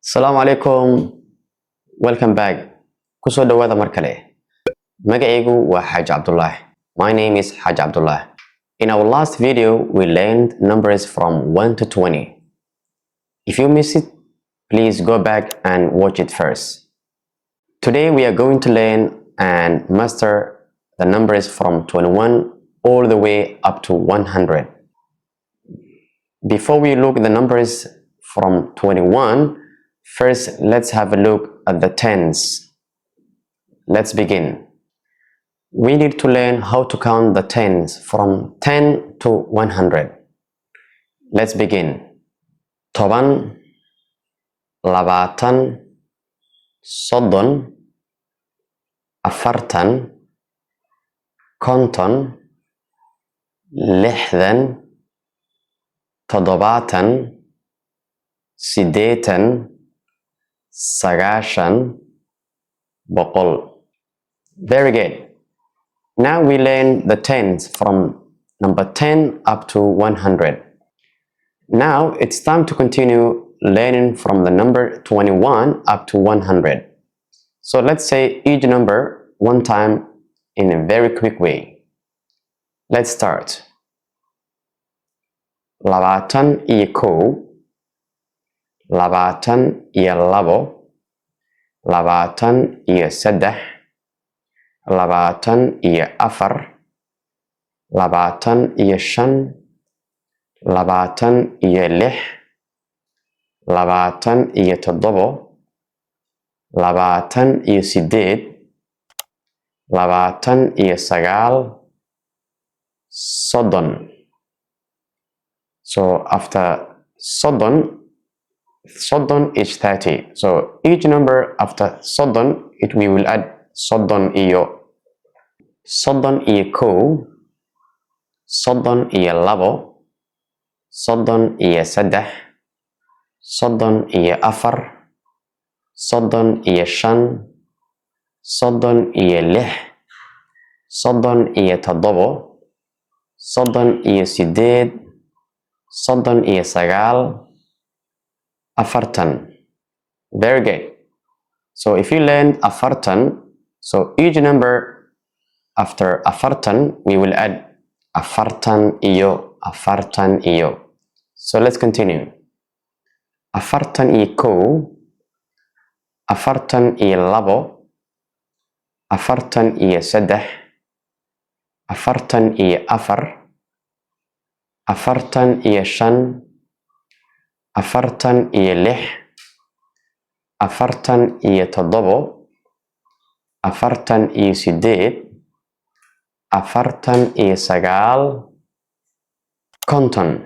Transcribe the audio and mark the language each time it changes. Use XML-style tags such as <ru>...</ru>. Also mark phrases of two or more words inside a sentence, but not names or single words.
<ar>السلام عليكم.</ar> <en>Welcome back.</en> <so>Kusoo dhawaada mar kale. Magacaygu waa Haji Abdullahi.</so> <en>My name is Haji Abdullahi. In our last video, we learned numbers from 1 to 20. If you missed it, please go back and watch it first. Today we are going to learn and master the numbers from 21 all the way up to 100. Before we look at the numbers from 21, first, let's have a look at the tens. Let's begin. We need to learn how to count the tens from 10 to 100. Let's begin.</en> <so>Toban, labatan, soddon, afartan, konton, lixdan, todobatan, sideetan, sagaashan, boqol.</so> <en>Very good. Now we learn the tens from number 10 up to 100. Now it's time to continue learning from the number 21 up to 100. So let's say each number one time in a very quick way. Let's start.</en> <so>Labatan iyo kow, labatan iyo labo, labatan iyo saddex, labatan iyo afar, labatan iyo shan, labatan iyo lix, labatan iyo toddobo, labatan iyo sideed, labatan iyo sagaal, soddon.</so> <en>So after soddon is 30. So each number after soddon, we will add soddon iyo kow, soddon iyo labo, soddon iyo saddex, soddon iyo afar, soddon iyo shan, soddon iyo lix, soddon iyo toddobo, soddon iyo sideed, soddon iyo sagaal, afartan. Very good. So if you learn afartan, so each number after afartan, we will add</en> <so>afartan iyo, afartan iyo.</so> <en>So let's continue.</en> <so>Afartan iyo kow, afartan iyo labo, afartan iyo saddex, afartan iyo afar, afartan iyo shan, afartan iyo lix, afartan iyo toddobo, afartan iyo sideed, afartan iyo sagaal, konton.</so>